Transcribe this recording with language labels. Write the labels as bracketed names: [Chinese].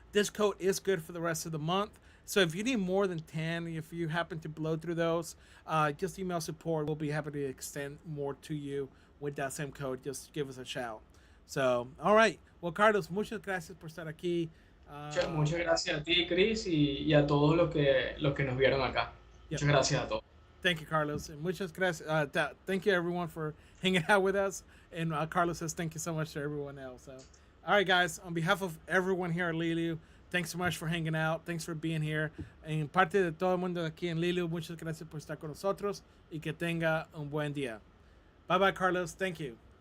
[English] This code is good for the rest of the month. So if you need more than 10, if you happen to blow through those, just email support. We'll be happy to extend more to you with that same code. Just give us a shout. So, all right. [Spanish] Well, Carlos, muchas gracias por estar aquí. Muchas gracias a ti, Chris, y a todos los que nos vieron acá. [English] Yep. [Spanish] Muchas gracias a todos. [English] Thank you, Carlos. And [Spanish] muchas gracias. [English] Thank you, everyone, for hanging out with us. And Carlos says thank you so much to everyone else. So, all right, guys, on behalf of everyone here at Leeloo, thanks so much for hanging out. Thanks for being here. [Spanish] En parte de todo el mundo aquí en Leeloo, muchas gracias por estar con nosotros y que tenga un buen día. [English] Bye bye, Carlos. Thank you.